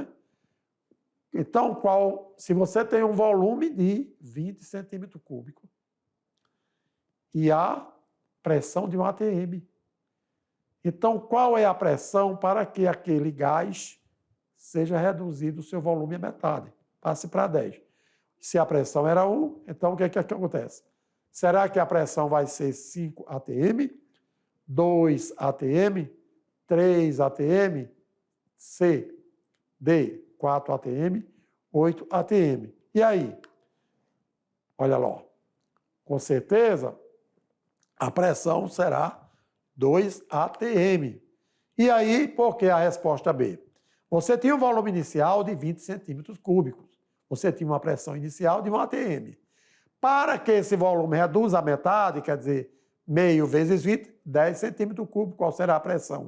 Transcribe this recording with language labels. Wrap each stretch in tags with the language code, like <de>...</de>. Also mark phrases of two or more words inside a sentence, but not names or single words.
<pt>Então, se você tem um volume de 20 centímetros cúbicos e a pressão de 1 atm, então qual é a pressão para que aquele gás seja reduzido o seu volume à metade? Passe para 10. Se a pressão era 1, então o que acontece? Será que a pressão vai ser 5 atm, 2 atm, 3 atm, C, D, 4 atm, 8 atm. E aí? Olha lá, com certeza, a pressão será 2 atm. E aí, por que a resposta B? Você tinha um volume inicial de 20 centímetros cúbicos. Você tinha uma pressão inicial de 1 atm. Para que esse volume reduza a metade, quer dizer, meio vezes 20, 10 centímetros cúbicos, qual será a pressão?</pt>